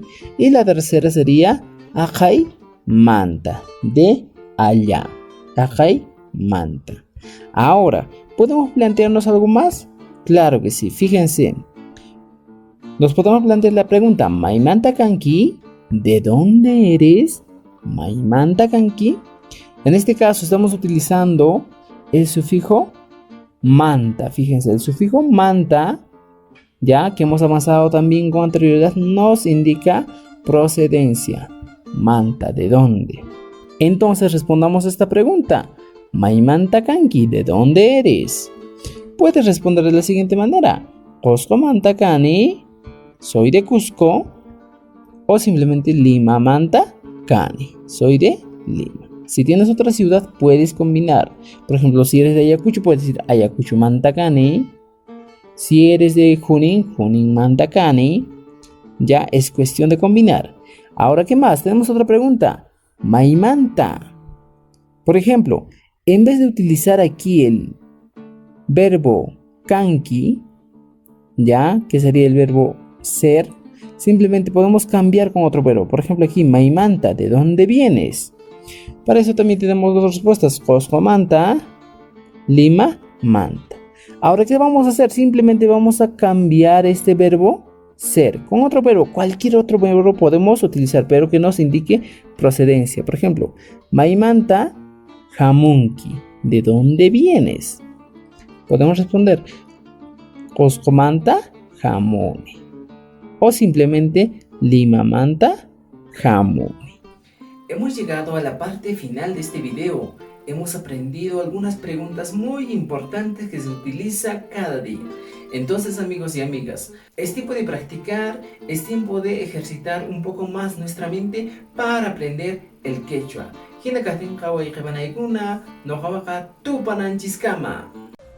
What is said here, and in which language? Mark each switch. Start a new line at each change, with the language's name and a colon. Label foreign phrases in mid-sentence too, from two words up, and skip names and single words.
Spanish: Y la tercera sería
Quechua: ajay manta,
Spanish: de allá.
Quechua: Ajay manta.
Spanish: Ahora, ¿podemos plantearnos algo más? Claro que sí, fíjense. Nos podemos plantear la pregunta,
Quechua: ¿Maimanta kanki?
Spanish: ¿De dónde eres?
Quechua: ¿Maimanta kanki?
Spanish: En este caso estamos utilizando el sufijo manta. Fíjense, el sufijo manta, ya que hemos avanzado también con anterioridad, nos indica procedencia. Manta, ¿de dónde? Entonces respondamos a esta pregunta.
Quechua: Maimanta kanki,
Spanish: ¿de dónde eres? Puedes responder de la siguiente manera.
Quechua: Cusco manta kani,
Spanish: soy de Cusco. O simplemente
Quechua: Lima manta kani,
Spanish: soy de Lima. Si tienes otra ciudad, puedes combinar. Por ejemplo, si eres de Ayacucho, puedes decir
Quechua: Ayacucho manta kani.
Spanish: Si eres de Junín,
Quechua: Junín manta kani.
Spanish: Ya es cuestión de combinar. Ahora, ¿qué más? Tenemos otra pregunta. Maimanta. Por ejemplo, en vez de utilizar aquí el verbo kanki, ya, que sería el verbo ser, simplemente podemos cambiar con otro verbo. Por ejemplo, aquí, Maimanta, ¿de dónde vienes? Para eso también tenemos dos respuestas.
Quechua: Cusco manta, Lima manta.
Spanish: Ahora, ¿qué vamos a hacer? Simplemente vamos a cambiar este verbo ser con otro verbo. Cualquier otro verbo podemos utilizar, pero que nos indique procedencia. Por ejemplo,
Quechua: Maimanta Jamunki,
Spanish: ¿de dónde vienes? Podemos responder
Quechua: Cusco manta Jamoni.
Spanish: O simplemente
Quechua: Lima manta Jamoni.
Spanish: Hemos llegado a la parte final de este video. Hemos aprendido algunas preguntas muy importantes que se utiliza cada día. Entonces, amigos y amigas, es tiempo de practicar, es tiempo de ejercitar un poco más nuestra mente para aprender el quechua.
Quechua: Hina katin kawai kebanaykuna, no kawaka tupananchiskama.